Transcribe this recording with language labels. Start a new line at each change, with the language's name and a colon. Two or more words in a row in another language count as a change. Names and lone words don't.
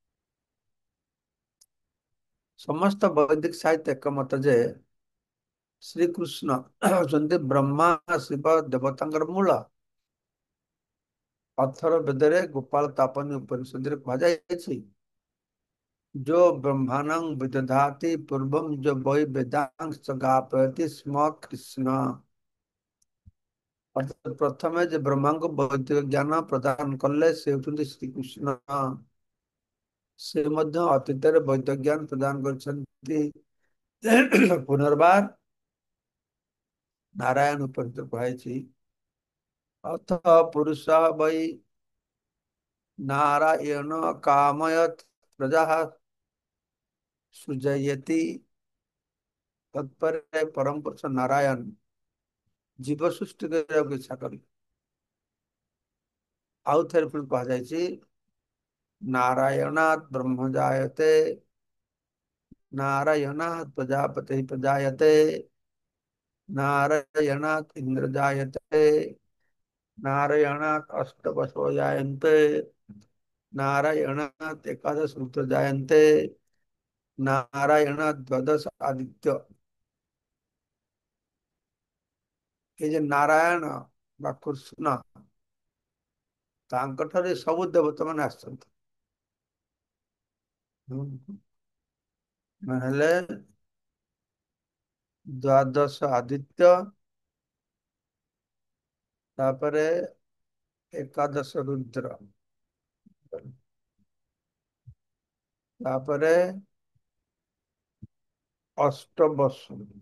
Odia: ସମସ୍ତ ବୈଦିକ ସାହିତ୍ୟ ଏକମତ ଯେ ଶ୍ରୀକୃଷ୍ଣ ହଉଛନ୍ତି ବ୍ରହ୍ମା ଶିବ ଦେବତାଙ୍କର ମୂଳ। ଅଥର ବେଦରେ ଗୋପାଳ ତାପନୀ ଉପନିଷଦରେ କୁହାଯାଇଛି,
Sanskrit: जो ब्रह्मांडं विदधाति पूर्वम जो वै वेदांश गापयति स्म कृष्ण।
Odia: ଅର୍ଥାତ୍ ପ୍ରଥମେ ଯେ ବ୍ରହ୍ମାଙ୍କୁ ବୈଦିକ ଜ୍ଞାନ ପ୍ରଦାନ କଲେ ସେ ହେଉଛନ୍ତି ଶ୍ରୀକୃଷ୍ଣ। ସେ ମଧ୍ୟ ଅତୀତରେ ବୈଦିକ ଜ୍ଞାନ ପ୍ରଦାନ କରିଛନ୍ତି। ପୁନର୍ବାର ନାରାୟଣ ଉପନିଷଦରେ କୁହାଯାଇଛି,
Sanskrit: ଅଥ ପୁରୁଷ ବୈ नारायण कामयत प्रजा सृजयति।
Odia: ତତ୍ପରେ ପରମ ପୁରୁଷ ନାରାୟଣ ଜୀବ ସୃଷ୍ଟି କରିବାକୁ ଇଚ୍ଛା କଲେ। ଆଉ ଥରେ ପୁଣି କୁହାଯାଇଛି,
Sanskrit: ନାରାୟଣାତ୍ ବ୍ରହ୍ମ ଜାୟତେ, ନାରାୟଣାତ୍ ପ୍ରଜାପତି ପ୍ରଜାୟତେ, ନାରାୟଣାତ୍ ଇନ୍ଦ୍ର ଜାୟତେ, नारायणात् अष्टवसो जायन्ते, नारायणात् एकादश रुद्र जायन्ते, नारायणात् द्वादश आदित्य।
Hindi: ये जो
Odia: नारायण ବା କୃଷ୍ଣ, ତାଙ୍କଠାରେ ସବୁ ଦେବତା ମାନେ ଆସିଛନ୍ତି। ହେଲେ ଦ୍ୱାଦଶ ଆଦିତ୍ୟ, ତାପରେ ଏକାଦଶ ରୁଦ୍ର, ତାପରେ ଅଷ୍ଟ ବସୁ।